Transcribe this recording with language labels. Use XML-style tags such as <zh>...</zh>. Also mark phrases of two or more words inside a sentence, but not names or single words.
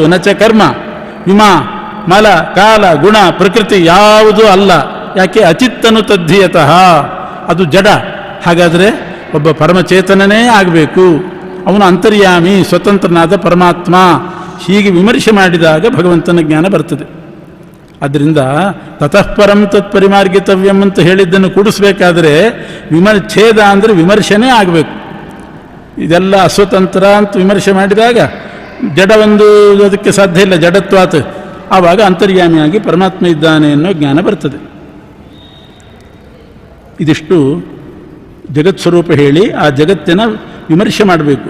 <kn>ನಚ ಕರ್ಮ ವಿಮಾ ಮಲ ಕಾಲ ಗುಣ ಪ್ರಕೃತಿ ಯಾವುದೂ ಅಲ್ಲ. ಯಾಕೆ?</kn> <sa>ಅಚಿತ್ತನು ತದ್ಧಿಯತಃ,</sa> <kn>ಅದು ಜಡ. ಹಾಗಾದರೆ ಒಬ್ಬ ಪರಮಚೇತನನೇ ಆಗಬೇಕು. ಅವನು ಅಂತರ್ಯಾಮಿ ಸ್ವತಂತ್ರನಾದ ಪರಮಾತ್ಮ. ಹೀಗೆ ವಿಮರ್ಶೆ ಮಾಡಿದಾಗ ಭಗವಂತನ ಜ್ಞಾನ ಬರ್ತದೆ. ಆದ್ದರಿಂದ</kn> <sa>ತತಃ ಪರಂ ತತ್ ಪರಿಮಾರ್ಗಿತವ್ಯಂ</sa> <kn>ಅಂತ ಹೇಳಿದ್ದನ್ನು ಕೂಡಿಸ್ಬೇಕಾದ್ರೆ ಛೇದ ಅಂದರೆ ವಿಮರ್ಶೆನೇ ಆಗಬೇಕು. ಇದೆಲ್ಲ ಅಸ್ವತಂತ್ರ ಅಂತ ವಿಮರ್ಶೆ ಮಾಡಿದಾಗ ಜಡ ಒಂದು ಅದಕ್ಕೆ ಸಾಧ್ಯ ಇಲ್ಲ, ಜಡತ್ವಾತ್. ಆವಾಗ ಅಂತರ್ಯಾಮಿಯಾಗಿ ಪರಮಾತ್ಮ ಇದ್ದಾನೆ ಅನ್ನೋ ಜ್ಞಾನ ಬರ್ತದೆ. ಇದಿಷ್ಟು ಜಗತ್ ಸ್ವರೂಪ ಹೇಳಿ ಆ ಜಗತ್ತಿನ ವಿಮರ್ಶೆ ಮಾಡಬೇಕು.</kn>